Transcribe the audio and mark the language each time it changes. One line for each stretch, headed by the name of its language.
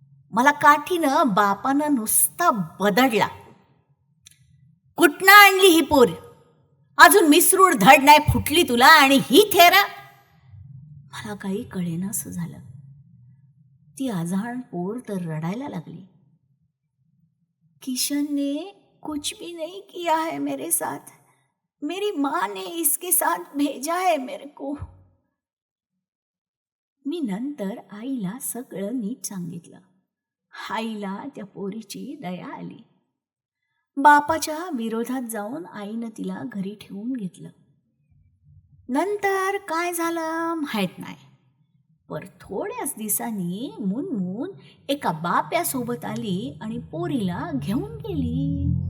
Marathi: मला काठीनं बापानं नुसता बदडला. कुठनं आणली ही पोर? अजून मिसरूड धड नाही फुटली तुला आणि ही थेरा? मला काही कळेनासं झालं. ती अजाण पोर तर रडायला लागली.
Hindi: किशन ने कुछ भी नहीं किया है मेरे साथ. मेरी माँ ने इसके साथ भेजा है मेरे को.
Marathi: मी नंतर आईला सगळं नीट सांगितलं. आईला त्या पोरीची दया आली. बापाच्या विरोधात जाऊन आईनं तिला घरी ठेवून घेतलं. नंतर काय झालं माहीत नाही. पर थोड्याच दिवसांनी मुनमुन एका बाप्यासोबत आली आणि पोरीला घेऊन गेली.